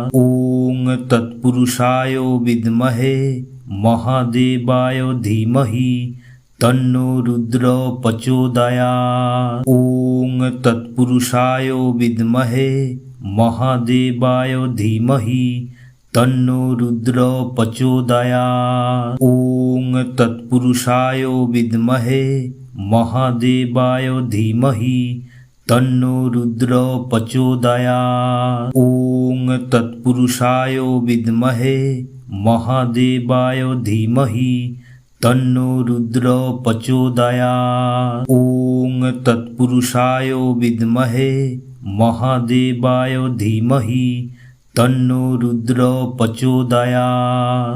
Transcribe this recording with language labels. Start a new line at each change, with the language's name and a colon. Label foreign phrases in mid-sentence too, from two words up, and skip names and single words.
Sanskrit: ওং তৎপুরুষায় বিদ্মহে মহাদেবায় ধীমহি তন্নো রুদ্র প্রচোদয়াৎ। ওং তৎপুরুষায় বিদ্মহে মহাদেবায় ধীমহি তন্নো রুদ্র প্রচোদয়াৎ। ওং তৎপুরুষায় বিদ্মহে মহাদেবায় ধীমহি तन्नो रुद्र प्रचोदयात्। ॐ तत्पुरुषाय विद्महे महादेवाय धीमहि तन्नो रुद्र प्रचोदयात्। ॐ तत्पुरुषाय विद्महे महादेवाय धीमहि तन्नो रुद्र प्रचोदयात्।